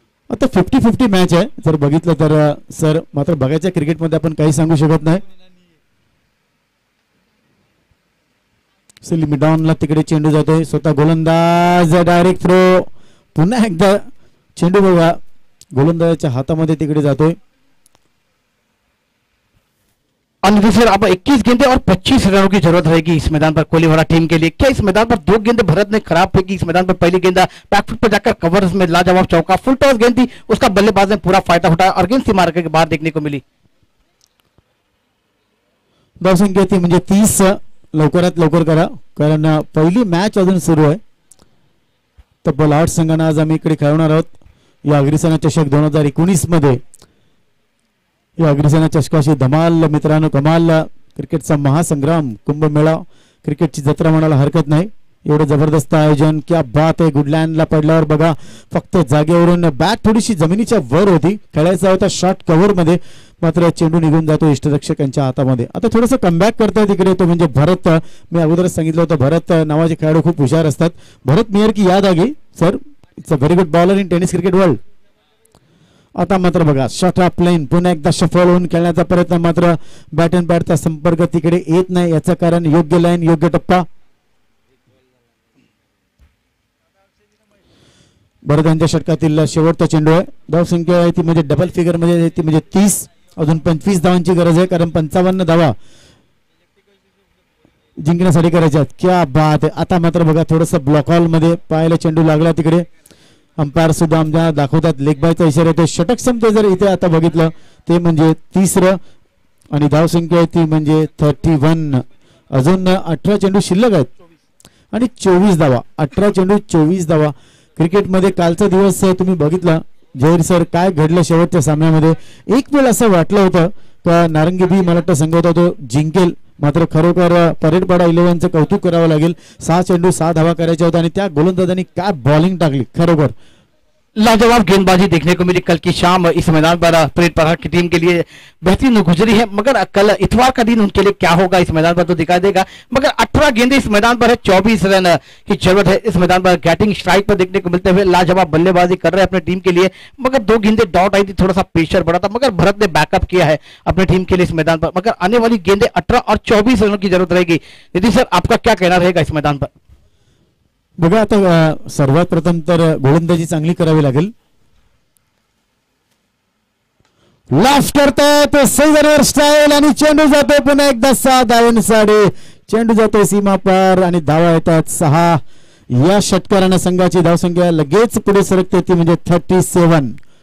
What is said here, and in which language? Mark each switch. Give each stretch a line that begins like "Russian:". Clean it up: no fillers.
Marathi: आता 50-50 मॅच आहे जर बघितलं तर सर, मात्र बघायच्या क्रिकेटमध्ये आपण काही सांगू शकत नाही। मिडॉनला तिकडे चेंडू जातोय, स्वतः गोलंदाज डायरेक्ट थ्रो, पुन्हा एकदा चेंडू बघा गोलंदाजाच्या हातामध्ये तिकडे जातोय।
Hindi: सर अब 21 गेंदे और 25 रनों की जरूरत रहेगी इस मैदान पर कोहलीवाला टीम के लिए। क्या इस मैदान पर 2 गेंदें भरत ने खराब फेंकी? इस मैदान पर पहली गेंद बैकफुट पर जाकर कवर्स में लाजवाब चौका, फुल टॉस गेंद थी, उसका बल्लेबाज ने पूरा फायदा उठाया और गेंद सीमा के बाहर देखने को मिली।
Marathi: धावसंख्या ती म्हणजे 30। लवकरात लवकर करा, कारण पहिली मॅच अजून सुरू आहे। तब्बल 8 संघांना आज आम्ही इकडे खेळवणार आहोत या अग्रसेना चषक 2019 मध्ये। या अग्रसेना चषकाशी धमाल मित्रांनो, कमाल क्रिकेटचा महासंग्राम, कुंभमेळा, क्रिकेटची जत्रा म्हणायला हरकत नाही। एवढं जबरदस्त आयोजन, क्या बात आहे। गुडलँडला पडल्यावर बघा फक्त जागेवरून बॅट थोडीशी जमिनीच्या वर होती, खेळायचा होता शॉट कव्हर मध्ये, मात्र चेंडू निघून जातो इष्टरक्षकांच्या हातामध्ये। आता थोडंसं कमबॅक करतायत इकडे तो म्हणजे भरत। मी अगोदरच सांगितलं होतं भरत नावाचे खेळाडू खूप हुशार असतात।
English: Bharat
Hindi: मेयर की याद आ गई sir,
English: It's a very good bowler in tennis cricket world.
Marathi: आता मात्र बघा शॉट ऑफ प्लेन, पुन्हा एकदा सफल होऊन खेळण्याचा प्रयत्न, मात्र बॅट अँड बॅटचा संपर्क तिकडे येत नाही, याचं कारण योग्य लाईन, योग्य टप्पा। बरं त्यांच्या षटकातील शेवटचा चेंडू आहे. धावसंख्या आहे ती म्हणजे डबल फिगर मध्ये आहे ती म्हणजे 30. अजून 25 धावांची गरज आहे कारण 55 धावा जिंकण्यासाठी करायच्या. क्या बात आहे. आता मात्र बघा थोडंसं ब्लॉक हॉल मध्ये पाहायला चेंडू लागला. तिकडे अंपायर सुद्धा आमच्या दाखवतात लेग बायचा इशारा येतो. षटक संपते जर इथे आता बघितलं ते म्हणजे 30 आणि धावसंख्या आहे ती म्हणजे 31. अजून 18 चेंडू शिल्लक आहेत आणि 24 धावा. 18 चेंडू 24 धावा. क्रिकेटमध्ये कालचा दिवस तुम्ही बघितला जहीर सर काय घडलं शेवटच्या सामन्यामध्ये. एक वेळ असं वाटलं होतं का नारंगी बी मला वाटतं संघ होता तो जिंकेल. मात्र खरोखर परेडपाडा 11चं कौतुक करावं लागेल. 6 चेंडू 6 धावा करायच्या होत्या आणि त्या गोलंदाजांनी काय बॉलिंग टाकली. खरोखर
Hindi: लाजवाब गेंदबाजी देखने को मिली कल की शाम इस मैदान पर परेड पहाड़ की टीम के लिए बेहतरीन गुजरी है। मगर कल इतवार का दिन उनके लिए क्या होगा इस मैदान पर तो दिखाई देगा। मगर 18 गेंदे इस मैदान पर है, 24 रन की जरूरत है इस मैदान पर। बैटिंग स्ट्राइक पर देखने को मिलते हुए लाजवाब बल्लेबाजी कर रहे हैं अपनी टीम के लिए। मगर 2 गेंदे डॉट आई थी, थोड़ा सा प्रेशर बढ़ा था, मगर भरत ने बैकअप किया है अपनी टीम के लिए इस मैदान पर। मगर आने वाली गेंदे 18 और 24 रनों की जरूरत रहेगी। नितिन सर, आपका क्या कहना रहेगा इस मैदान पर?
Marathi: बघा आता सर्वात प्रथम तर गोलंदाजी चांगली करावी लागेल. लास्ट करतायत सैजनवर स्टाईल आणि चेंडू जातो पुन्हा एकदा 6 धावांसाठी. चेंडू जातो सीमा पार आणि धावा येतात 6. या षटकारानं संघाची धावसंख्या लगेच पुढे सरकते ती म्हणजे 37.